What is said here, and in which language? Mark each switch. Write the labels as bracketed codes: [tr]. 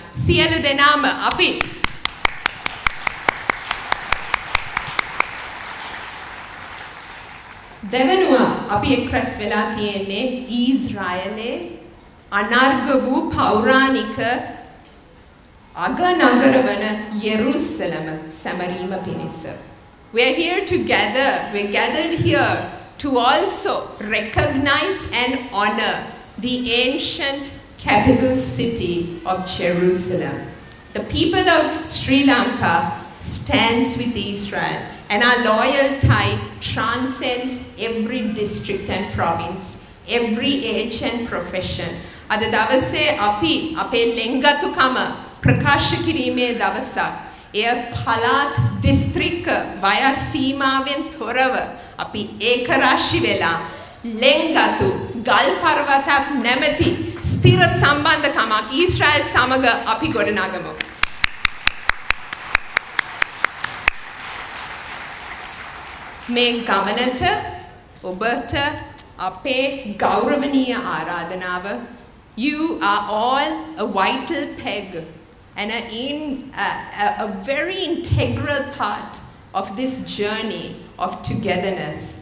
[si] සියලු දෙනාම අපි දෙවනුව අපි එක්රැස් වෙලා තියෙන්නේ ඊශ්‍රායලයේ අනර්ග වූ පෞරාණික අගනගර වන යෙරුසලම සැමරීම පිණිස. [en] We're here together. We're gathered here to also recognize and honor the ancient capital city of Jerusalem. The people of Sri Lanka stands with Israel, and our loyal tie transcends every district and province, every age and profession. [si] අද දවසේ අපි අපේ ලෙන්ගතුකම ප්‍රකාශ කිරීමේ දවසක්. එය පළාත් දිස්ත්‍රික්ක වයස් සීමාවෙන් තොරව අපි ඒකරාශි වෙලා ලෙන්ගතු ගල් පර්වතක් නැමැති ස්ථිර සම්බන්ධකමක් ඊශ්‍රායල් සමග අපි ගොඩනගමු. මේ ගමනට ඔබට අපේ ගෞරවනීය ආරාධනාව. [en] You are all a vital peg and a very integral part of this journey of togetherness.